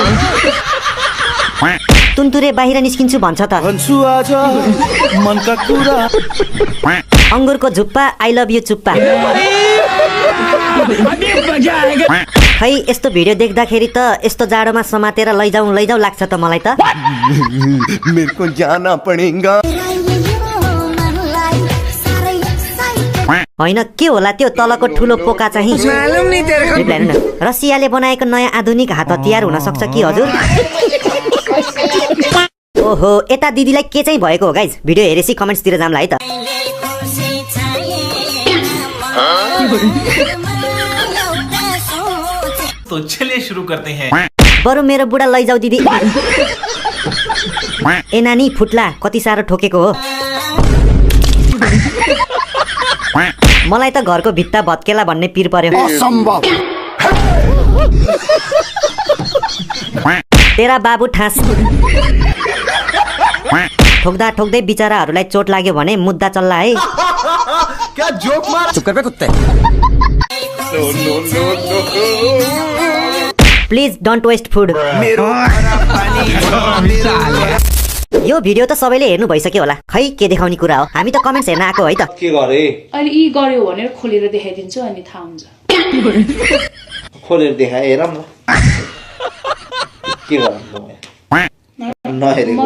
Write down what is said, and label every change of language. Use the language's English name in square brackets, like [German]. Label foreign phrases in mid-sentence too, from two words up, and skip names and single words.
[Nepali] तुन्तुरे बाहिर निस्किन्छु भन्छ त। अङ्गुरको झुप्पा [English] I love you [Nepali] चुप्पा। खै यस्तो भिडियो देख्दाखेरि त यस्तो जाडोमा समातेर लैजाउँ लाग्छ त मलाई त। [Hindi] मेरे को जाना पड़ेगा। [Nepali] होइन के होला त्यो तलको ठुलो पोका चाहिँ? रसियाले बनाएको नयाँ आधुनिक हात हतियार हुन सक्छ कि हजुर? ओहो यता दिदीलाई के चाहिँ भएको हो गाइज? भिडियो हेरेसी कमेन्ट्सतिर जाम्ला है त। [Hindi] तो चलिए शुरू करते हैं। [Nepali] बरु मेरो बुढा लैजाऊ दिदी। ए नानी फुट्ला कति साह्रो ठोकेको हो। मलाई त घरको भित्ता भत्केला भन्ने पिर पर्यो। [Hindi] तेरा बाबु ठास। [Nepali] ठोक्दा ठोक्दै बिचराहरूलाई चोट लाग्यो भने मुद्दा चल्ला है। [Hindi] क्या जोक मार। चुप कर बे कुत्ते। [English] Please don't waste food. [Nepali] यो भिडियो त सबैले हेर्नु भइसक्यो होला खै के देखाउने कुरा हो हामी त कमेन्ट्स हेर्न आएको है त के गरे अहिले यी गर्यो भनेर खोलेर देखाइदिन्छु अनि थाहा हुन्छ खोलेर देखाए हेरौँ न के गरौँ नहेरेको